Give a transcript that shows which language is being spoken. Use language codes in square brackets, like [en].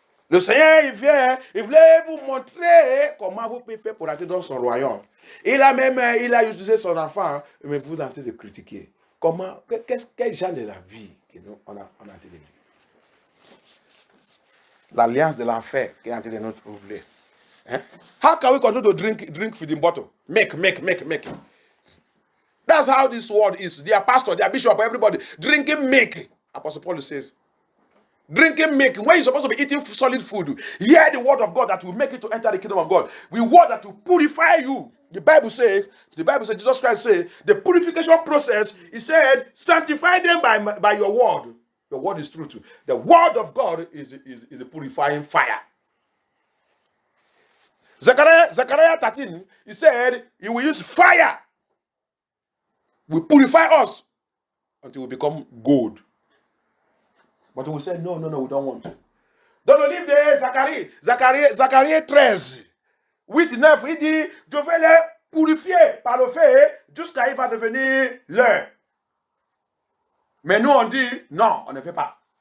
[fr] Le Seigneur, il voulait vous montrer comment vous pouvez faire pour entrer dans son royaume. Il a utilisé son enfant, mais vous êtes en train de critiquer. Comment, quel genre de la vie que nous, on a en train de vivre? L'alliance de l'enfer qui est en train de nous troubler. Hein? [en] How can we continue to drink from the bottle? Make. That's how this world is. Their pastor, their bishop, everybody drinking milk. Apostle Paul says, drinking milk when you're supposed to be eating solid food. Hear the word of God that will make you to enter the kingdom of God. We word that will purify you. The Bible says, Jesus Christ said, the purification process, he said, sanctify them by your word. Your word is truth. The word of God is a purifying fire. Zechariah 13, he said, he will use fire. Will purify us until we become gold. But we said, no, we don't want. [fr] Dans le livre de Zacharie 13, 8, 9, il dit, je vais les purifier par le feu jusqu'à il va devenir leur. Mais nous, on dit, non, on ne fait pas.